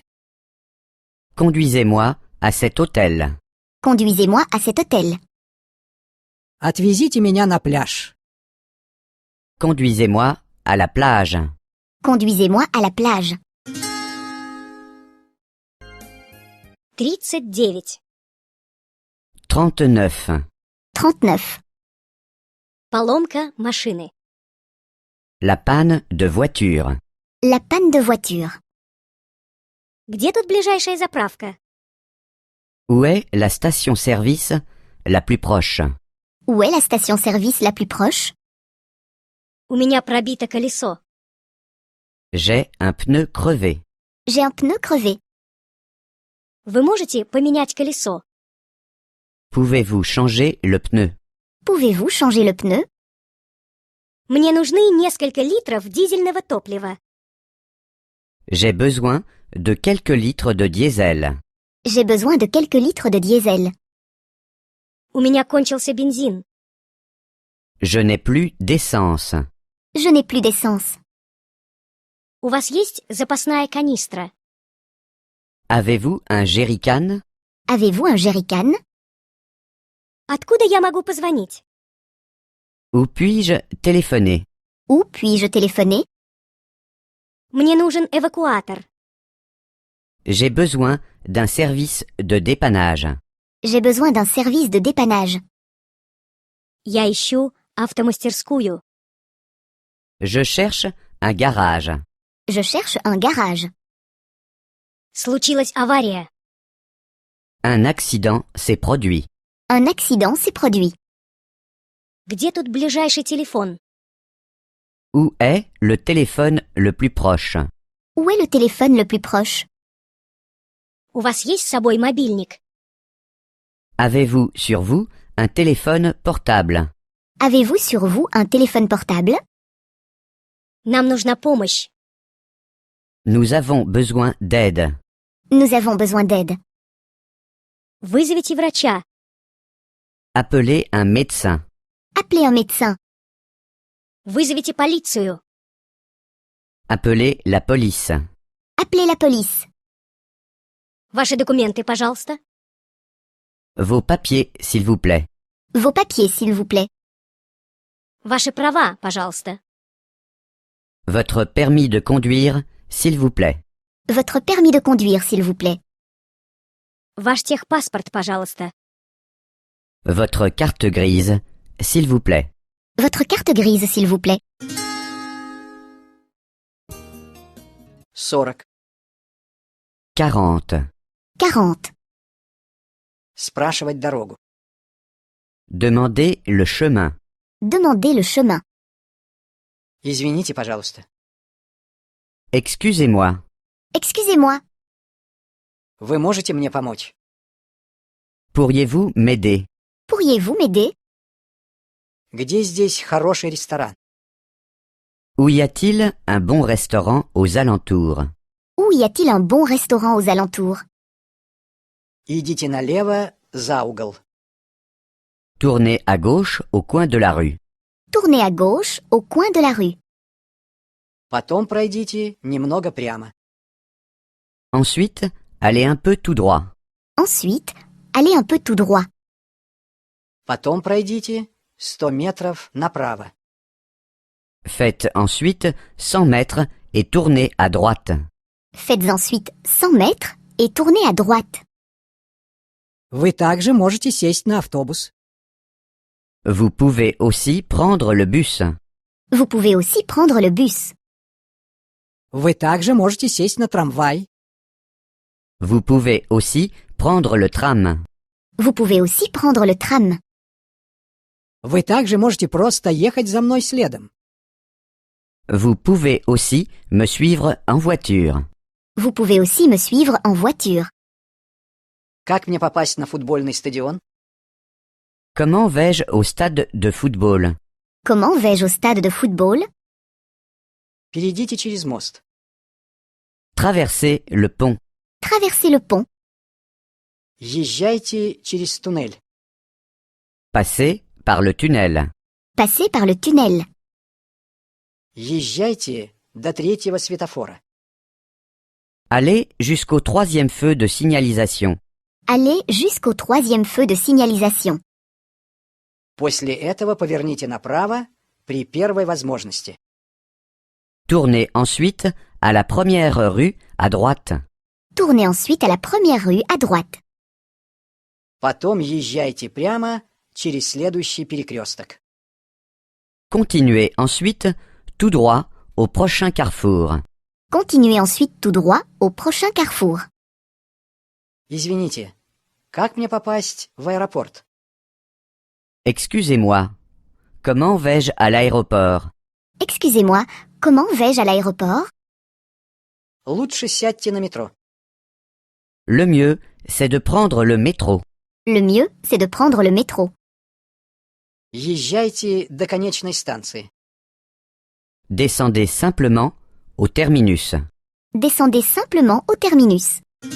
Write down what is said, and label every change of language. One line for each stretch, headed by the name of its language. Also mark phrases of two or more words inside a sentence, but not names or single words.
French: Conduisez-moi à cet hôtel. Conduisez-moi à cet hôtel.
Russian: Отвезите меня на пляж.
French: Conduisez-moi à la plage. Conduisez-moi à la plage. 39. 39. 39.
Russian: Поломка машины.
French: La panne de voiture. La panne de voiture.
Russian: Где тут ближайшая заправка?
French: Où est la station-service la plus proche? Où est la station-service la plus proche?
Russian: У меня пробито колесо.
French: J'ai un pneu crevé. J'ai un pneu crevé.
Russian: Вы можете поменять колесо?
French: Pouvez-vous changer le pneu? Pouvez-vous changer le pneu?
Russian: Мне нужны несколько литров дизельного топлива.
French: J'ai besoin de quelques litres de diesel. J'ai besoin de quelques litres de diesel.
Russian: У меня кончился бензин.
French: Je n'ai plus d'essence. Je n'ai plus d'essence.
Russian: У вас есть запасная канистра?
French: Avez-vous un jerrycan? Avez-vous un jerrycan?
Russian: Откуда я могу позвонить?
French: Où puis-je téléphoner? Où puis-je téléphoner?
Russian: Мне нужен эвакуатор.
French: J'ai besoin d'un service de dépannage. J'ai besoin d'un service de dépannage.
Russian: Я ищу автомастерскую.
French: Je cherche un garage. Je cherche un garage.
Russian: Случилась авария.
French: Un accident s'est produit. Un accident s'est produit.
Russian: Где тут ближайший телефон?
French: Où est le téléphone le plus proche? Où est le téléphone le plus proche?
Russian: У вас есть с собой мобильник?
French: Avez-vous sur vous un téléphone portable? Avez-vous sur vous un téléphone portable?
Russian: Нам нужна помощь.
French: Nous avons besoin d'aide. Nous avons besoin d'aide.
Russian: Вызовите врача.
French: Appelez un médecin. Appelez un médecin.
Russian: Вызовите полицию.
French: Appelez la police. Appelez la police.
Russian: Ваши документы, пожалуйста.
French: Vos papiers, s'il vous plaît. Vos papiers, s'il vous plaît.
Russian: Ваши права, пожалуйста.
French: Votre permis de conduire, s'il vous plaît. Votre permis de conduire, s'il vous plaît.
Russian: Ваш техпаспорт, пожалуйста.
French: Votre carte grise, s'il vous plaît. Votre carte grise, s'il vous plaît. 40. 40. 40.
Russian: Спрашивать дорогу.
French: Demandez le chemin. Demandez le chemin.
Russian: Извините, пожалуйста.
French: Excusez-moi. Excusez-moi.
Russian: Вы можете мне помочь?
French: Pourriez-vous m'aider? Pourriez-vous m'aider?
Russian: Где здесь хороший ресторан?
French: Où y a-t-il un bon restaurant aux alentours? Où y a-t-il un bon restaurant aux alentours?
Russian: Идите налево, за угол.
French: Tournez à gauche au coin de la rue. Tournez à gauche, au coin de la rue.
Russian: Потом пройдите немного прямо.
French: Ensuite, allez un peu tout droit. Ensuite, allez un peu tout droit.
Russian: Потом пройдите 100 метров направо.
French: Faites ensuite 100 mètres et tournez à droite. Faites ensuite 100 mètres et tournez à droite.
Russian: Вы также можете сесть на автобус.
French: Vous pouvez aussi prendre le bus. Vous pouvez aussi prendre le bus.
Russian: Вы также можете сесть на трамвай.
French: Vous pouvez aussi prendre le tram. Vous pouvez aussi prendre le tram.
Russian: Вы также можете просто ехать за мной следом.
French: Vous pouvez aussi me suivre en voiture. Vous pouvez aussi me suivre en voiture.
Russian: Как мне попасть на футбольный стадион?
French: Comment vais-je au stade de football? Comment vais-je au stade de football?
Russian: Перейдите через мост.
French: Traversez le pont. Traversez le pont.
Russian: Езжайте через туннель.
French: Passez par le tunnel. Passez par le tunnel.
Russian: Езжайте до 3-го светофора.
French: Allez jusqu'au 3e feu de signalisation. Allez jusqu'au 3e feu de signalisation.
Russian: После этого поверните направо при первой возможности.
French: Tournez ensuite à la première rue à droite. Tournez ensuite à la première rue à droite.
Russian: Потом езжайте прямо через следующий перекресток.
French: Continuez ensuite tout droit au prochain carrefour. Continuez ensuite tout droit au prochain carrefour.
Russian: Извините, как мне попасть в аэропорт?
French: Excusez-moi. Comment vais-je à l'aéroport? Excusez-moi, comment vais-je à l'aéroport?
Russian: Лучше сядьте на метро.
French: Le mieux, c'est de prendre le métro. Le mieux, c'est de prendre le métro.
Russian: Езжайте до конечной станции.
French: Descendez simplement au terminus. Descendez simplement au terminus.